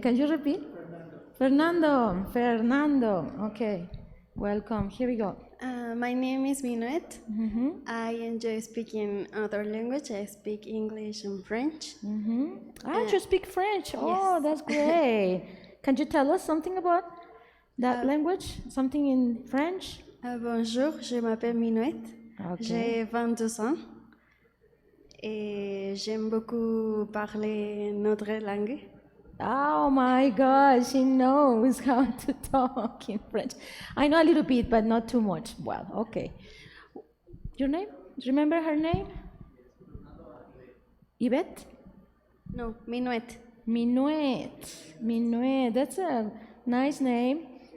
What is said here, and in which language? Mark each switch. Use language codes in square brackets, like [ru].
[en] Can you repeat? Fernando. Fernando. Okay. Welcome. Here we go. My name is Minuet. I enjoy speaking other language. I speak English and French. You speak French. Oh, that's great. Can you tell us something about that language? Something in French? [fr] Bonjour, je m'appelle Minuet. [en] Okay. [fr] J'ai 22 ans. Et j'aime beaucoup parler notre langue. [en] Oh my gosh, she knows how to talk in French. I know a little bit, but not too much. Well, okay. Your name? Do you remember her name? Yvette? No, Minuet. Minuet. Minuet. That's a nice name.